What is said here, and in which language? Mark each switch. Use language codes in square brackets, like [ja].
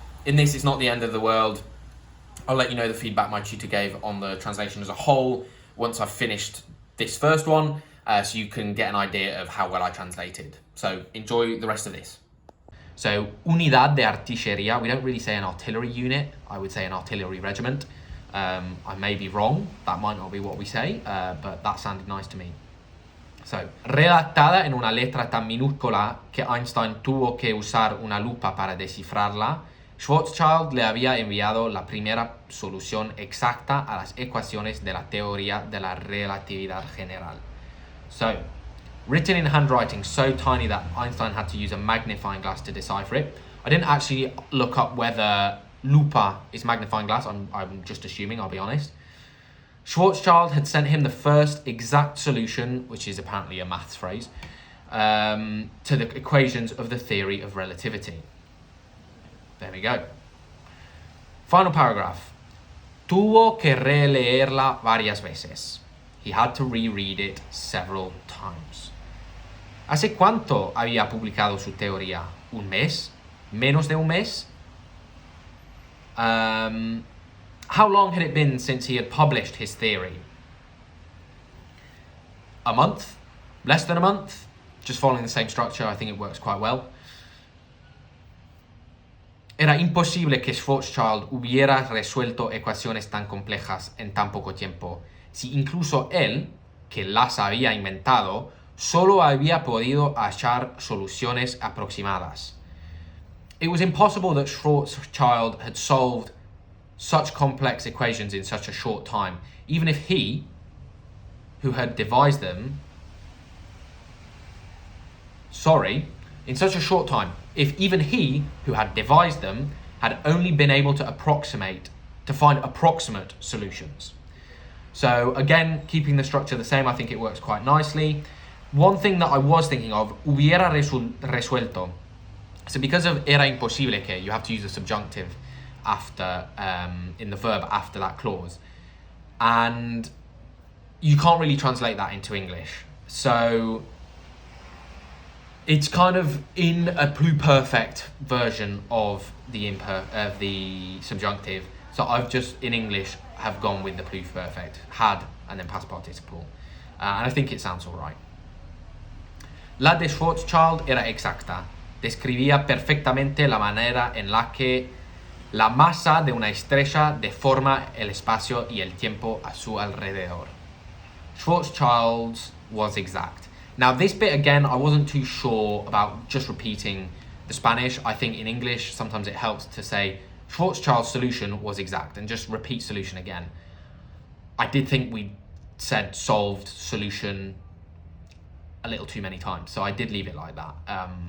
[en] In this, it's not the end of the world. I'll let you know the feedback my tutor gave on the translation as a whole once I've finished this first one, so you can get an idea of how well I translated. So enjoy the rest of this. So, [es] unidad de artillería, [en] we don't really say an artillery unit, I would say an artillery regiment. I may be wrong, that might not be what we say, but that sounded nice to me. [es] So, redactada en una letra tan minúscula que Einstein tuvo que usar una lupa para descifrarla, Schwarzschild le había enviado la primera solución exacta a las ecuaciones de la teoría de la relatividad general. [en] So, written in handwriting so tiny that Einstein had to use a magnifying glass to decipher it. I didn't actually look up whether lupa is magnifying glass, I'm just assuming, I'll be honest. Schwarzschild had sent him the first exact solution, which is apparently a maths phrase, to the equations of the theory of relativity. There we go. Final paragraph. [es] Tuvo que releerla varias veces. [en] He had to reread it several times. [es] ¿Hace cuánto había publicado su teoría? ¿Un mes? ¿Menos de un mes? [en] How long had it been since he had published his theory? A month? Less than a month? Just following the same structure, I think it works quite well. [es] Era imposible que Schwarzschild hubiera resuelto ecuaciones tan complejas en tan poco tiempo, si incluso él, que las había inventado, solo había podido hallar soluciones aproximadas. [en] It was impossible that Schwarzschild had solved such complex equations in such a short time, even if he, who had devised them, in such a short time, if even he, who had devised them, had only been able to find approximate solutions. So again, keeping the structure the same, I think it works quite nicely. One thing that I was thinking of, [es] hubiera resuelto. [en] So because of [es] era imposible que, [en] you have to use a subjunctive after, in the verb after that clause. And you can't really translate that into English. So it's kind of in a pluperfect version of the subjunctive. So I've just, in English, have gone with the pluperfect, had, and then past participle. And I think it sounds all right. [es] La de Schwarzschild era exacta. Describía perfectamente la manera en la que la masa de una estrella deforma el espacio y el tiempo a su alrededor. [en] Schwarzschild's was exact. Now this bit again, I wasn't too sure about just repeating the Spanish. I think in English, sometimes it helps to say Schwarzschild's solution was exact and just repeat solution again. I did think we said solved solution a little too many times, so I did leave it like that.